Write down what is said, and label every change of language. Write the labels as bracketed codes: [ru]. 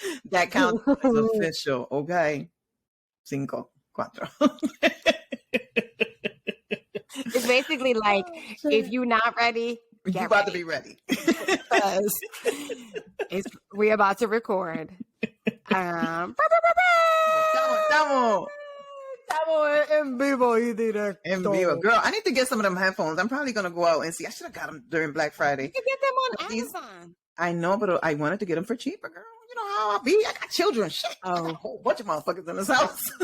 [en] That countdown is official. Okay. 5, 4. It's basically like, if you're not ready, you're about to be ready. Because we're about to record. [es] Estamos en vivo y directo. En vivo. [en] Girl, I need to get some of them headphones. I'm probably going to go out and see. I should have got them during Black Friday. You can get them on Amazon. I know, but I wanted to get them for cheaper, girl. You know how I be. I got children. Shit. I got a whole bunch of motherfuckers in this house.